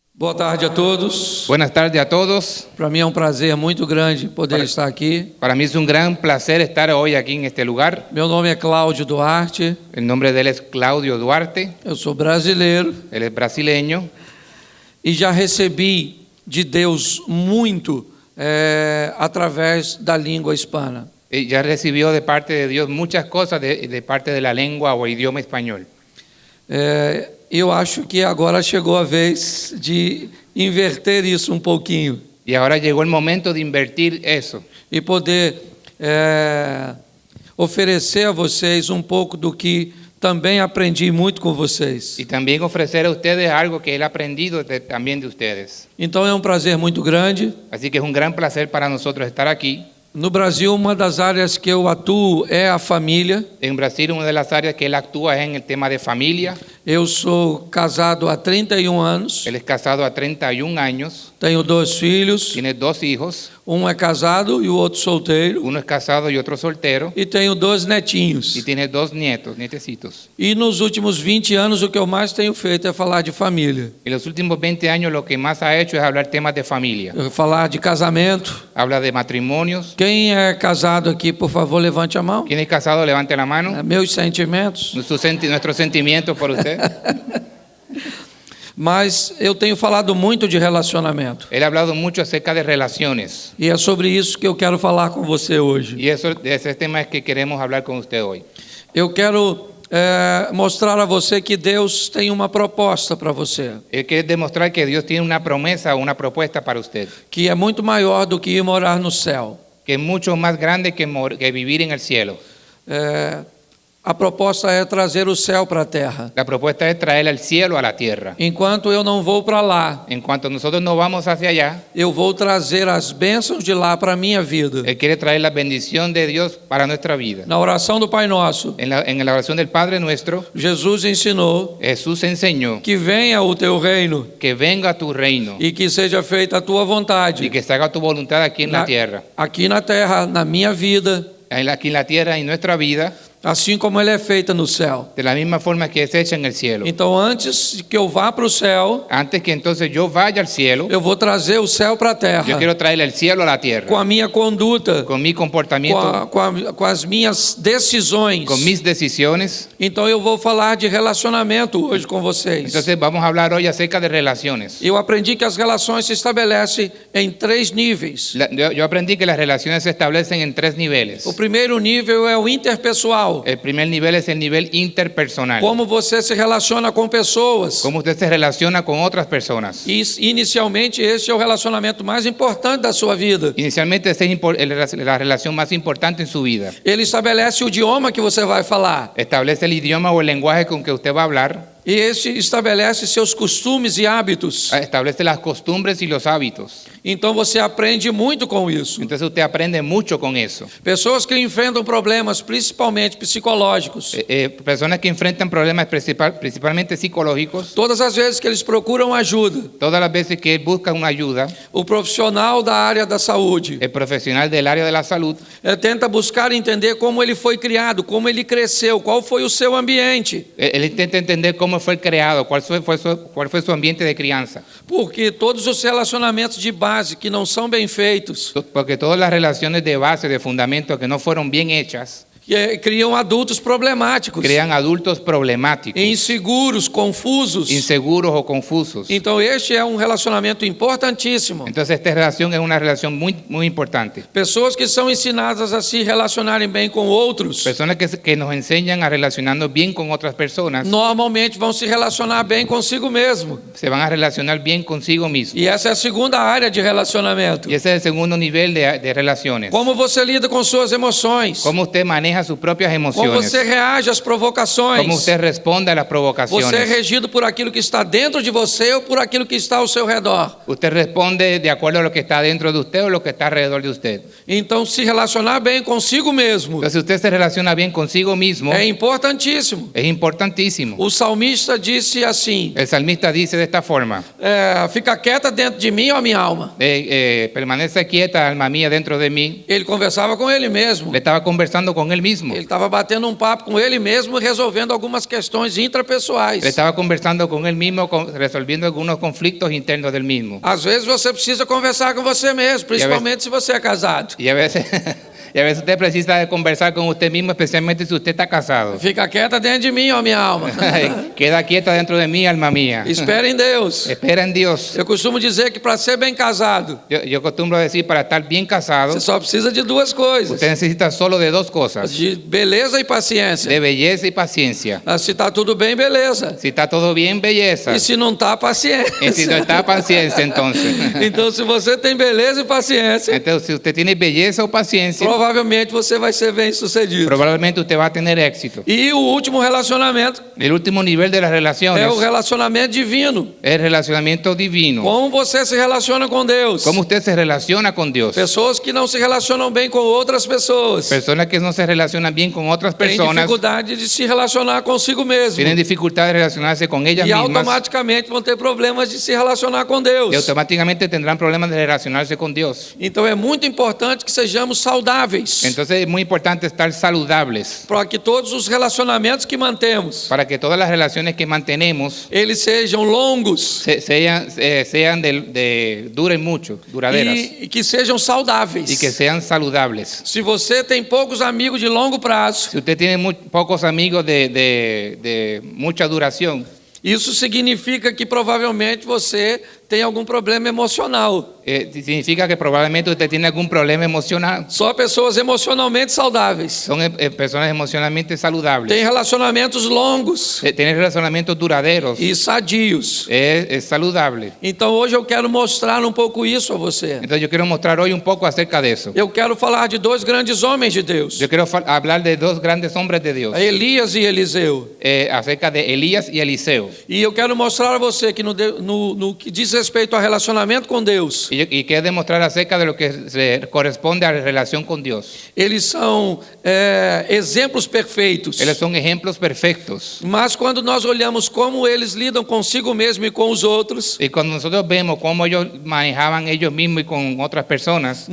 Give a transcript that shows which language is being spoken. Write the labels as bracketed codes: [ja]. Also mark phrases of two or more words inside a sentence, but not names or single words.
[pt] Boa tarde a todos. [es] Buenas tardes a todos. [pt] Para mim é um prazer muito grande poder estar aqui. [es] Para mí es un gran placer estar hoy aquí en este lugar. [pt] Meu nome é Cláudio Duarte. [es] El nombre de él es Claudio Duarte. [pt] Eu sou brasileiro [es] Él es brasileño [pt] e já recebi de Deus muito através da língua hispana. [es] y ya recibió de parte de Dios muchas cosas de parte de la lengua o idioma español. [pt] Eu acho que agora chegou a vez de inverter isso um pouquinho [es] Y ahora llegó el momento de invertir eso [pt] e poder oferecer a vocês um pouco do que também aprendi muito com vocês. [es] y también ofrecer a ustedes algo que él ha aprendido también de ustedes. [pt] Então é um prazer muito grande. [es] Así que es un gran placer para nosotros estar aquí. [pt] No Brasil, uma das áreas que eu atuo é a família. [es] En Brasil, una de las áreas que él actúa es en el tema de familia. [pt] Eu sou casado há 31 anos, [es] Él es casado a 31 años, [pt] tenho 2 filhos, [es] tiene 2 hijos, [pt] um é casado e o outro solteiro, [es] uno es casado y otro soltero, [pt] e tenho 2 netinhos. [es] y tiene 2 nietos, nietecitos. [pt] E nos últimos 20 anos o que eu mais tenho feito é falar de família, [es] En los últimos 20 años lo que más ha hecho es hablar temas de familia. [pt] falar de casamento. [es] Habla de matrimonios. [pt] Quem é casado aqui, por favor, levante a mão. [es] ¿Quién es casado? Levante la mano. [pt] Meus sentimentos. [es] Nuestro sentimiento por usted. [pt] Mas eu tenho falado muito de relacionamento. [es] Él ha hablado mucho acerca de relaciones. [pt] E é sobre isso que eu quero falar com você hoje. [es] Y ese tema es que queremos hablar con usted hoy. [pt] Eu quero mostrar a você que Deus tem uma proposta para você, [es] Él quiere demostrar que Dios tiene una promesa o una propuesta para usted, [pt] que é muito maior do que ir morar no céu. [es] que es mucho más grande que vivir en el cielo. [pt] A proposta é trazer o céu para a terra. [es] La propuesta es traer el cielo a la tierra. [pt] Enquanto eu não vou para lá, [es] En cuanto nosotros no vamos hacia allá, [pt] eu vou trazer as bênçãos de lá para a minha vida. [es] Él quiere traer la bendición de Dios para nuestra vida. [pt] Na oração do Pai Nosso, [es] En la oración del Padre nuestro, [pt] Jesus ensinou [es] Jesús enseñó [pt] que venha o teu reino [es] que venga tu reino [pt] e que seja feita a tua [es] y [pt] vontade, [es] que se haga tu voluntad aquí en la tierra. [pt] aqui na terra, na minha vida, [es] Aquí en la tierra, en nuestra vida, [pt] assim como ela é feita no céu. [es] de la misma forma que es hecha en el cielo. [pt] Então, antes que eu vá para o céu, [es] Antes que entonces yo vaya al cielo, [pt] eu vou trazer o céu para a terra, [es] yo quiero traer el cielo a la [pt] com [es] tierra, [pt] a minha conduta, [es] con mi comportamiento, [pt] com as minhas decisões. [es] con mis decisiones. [pt] Então eu vou falar de relacionamento hoje com vocês. [es] Entonces vamos a hablar hoy acerca de relaciones. [pt] Eu aprendi que as relações se estabelecem em 3 níveis. [es] Yo aprendí que las relaciones se establecen en 3 niveles. [pt] O primeiro nível é o interpessoal. [es] El primer nivel es el nivel interpersonal. [pt] Como você se relaciona com pessoas. [es] Cómo usted se relaciona con otras personas. [pt] E inicialmente esse é o relacionamento mais importante da sua vida. [es] Inicialmente esa es la relación más importante en su vida. [pt] Ele estabelece o idioma que você vai falar. [es] Establece el idioma o el lenguaje con que usted va a hablar. [pt] E esse estabelece seus costumes e hábitos. [es] Establece las costumbres y los hábitos. [pt] Então você aprende muito com isso. [es] Entonces usted aprende mucho con eso. [pt] Pessoas que enfrentam problemas, principalmente psicológicos. [es] Personas que enfrentan problemas principalmente psicológicos. [pt] Todas as vezes que eles procuram ajuda, [es] Todas las veces que buscan una ayuda, [pt] o profissional da área da saúde [es] el profesional del área de la salud [pt] tenta buscar entender como ele foi criado, como ele cresceu, qual foi o seu ambiente. [es] él intenta entender cómo fue creado, cuál fue su ambiente de crianza. [pt] Porque todos os relacionamentos de base que não são bem feitos [es] Porque todas las relaciones de base, de fundamento que no fueron bien hechas, [pt] criam adultos problemáticos, [es] crean adultos problemáticos, [pt] inseguros, confusos. [es] inseguros o confusos. [pt] Então este é um relacionamento importantíssimo. [es] Entonces esta relación es una relación muy importante. [pt] Pessoas que são ensinadas a se relacionarem bem com outros, [es] Personas que nos enseñan a relacionarnos bien con otras personas, [pt] normalmente vão se relacionar bem consigo mesmo. [es] se van a relacionar bien consigo mismos. [pt] E essa é a segunda área de relacionamento. [es] Y ese es el segundo nivel de relaciones. [pt] Como você lida com suas emoções? [es] Cómo usted maneja sus propias [pt] Como [es] emociones. [pt] você reage às provocações? [es] Cómo usted responde a las [pt] Você é [es] provocaciones. [pt] regido por aquilo que está dentro de você ou por aquilo que está ao seu redor? [es] Usted responde de acuerdo a lo que está dentro de usted o lo que está alrededor de usted. [pt] Então, se relacionar bem consigo mesmo [es] Entonces, si usted se relaciona bien consigo mismo, [pt] é importantíssimo. [es] es importantísimo. [pt] O salmista disse assim: [es] El salmista dice de esta forma: [pt] fica quieta dentro de mim, ó minha alma. [es] permanece quieta, alma mía, dentro de mí. [pt] Ele conversava com ele mesmo. [es] Le estaba conversando con él mismo. [pt] Ele estava batendo um papo com ele mesmo, resolvendo algumas questões intrapessoais. [es] Él estaba conversando con él mismo, resolviendo algunos conflictos internos del mismo. [pt] Às vezes você precisa conversar com você mesmo, principalmente se você é casado. [es] Y a veces, y a veces usted precisa de conversar con usted mismo, especialmente si usted está casado. [pt] Fica quieta dentro de mim, ó minha alma. [es] Queda quieta dentro de mí, alma mía. [pt] Espera em Deus. [es] Espera en Dios. [pt] Eu costumo dizer que para ser bem casado, [es] Yo acostumbro a decir, para estar bien casado, [pt] você só precisa de duas coisas: [es] usted necesita solo de dos cosas, [pt] de beleza e paciência. [es] de belleza y paciencia. [pt] Se está tudo bem, beleza. [es] Si está todo bien, belleza. [pt] E se não está, paciência. [es] Y si no está, paciencia entonces. [pt] Então, se você tem beleza e paciência, [es] Entonces, si usted tiene belleza o paciencia, [pt] provavelmente você vai ser bem sucedido. [es] probablemente usted va a tener éxito. [pt] E o último relacionamento [es] El último nivel de las relaciones [pt] é o relacionamento divino. [es] es el relacionamiento divino. [pt] Como você se relaciona com Deus. [es] ¿Cómo usted se relaciona con Dios? [pt] Pessoas que não se relacionam bem com outras pessoas [es] Personas que no se relacionan bien con otras [pt] têm [es] personas [pt] dificuldade de se relacionar consigo mesmo. [es] tienen dificultad de relacionarse con ellas [pt] E [es] mismas [pt] automaticamente vão ter problemas de se relacionar com Deus. [es] y automáticamente tendrán problemas de relacionarse con Dios. [pt] Então é muito importante que sejamos saudáveis, [es] Entonces es muy importante estar saludables [pt] para que todos os relacionamentos que mantemos, [es] para que todas las relaciones que mantenemos [pt] eles sejam longos [es] sean duren mucho, duraderas [pt] e que sejam saudáveis. [es] y que sean saludables. [pt] Se você tem poucos amigos de longo prazo, [es] Si usted tiene pocos amigos de mucha duración, [pt] isso significa que provavelmente você tem algum problema emocional. [es] significa que probablemente usted tiene algún problema emocional. [pt] Só pessoas emocionalmente saudáveis [es] Son personas emocionalmente saludables. [pt] têm relacionamentos longos [es] Tener relacionamientos duraderos [pt] e sadios. [es] es saludable. [pt] Então hoje eu quero mostrar um pouco isso a você. [es] Entonces yo quiero mostrar hoy un poco acerca de eso. [pt] Eu quero falar de dois grandes homens de Deus, [es] Yo quiero hablar de dos grandes hombres de Dios, [pt] Elias e Eliseu. [es] acerca de Elías y Eliseo. [pt] E eu quero mostrar a você que no que diz respeito ao relacionamento com Deus, [es] Y quiero demostrar acerca de lo que se corresponde a la relación con Dios. [pt] eles são exemplos perfeitos. [es] Ellos son ejemplos perfectos. [pt] Mas quando nós olhamos como eles lidam consigo mesmo e com os outros, [es] Y cuando nosotros vemos cómo ellos manejaban ellos mismos y con otras personas,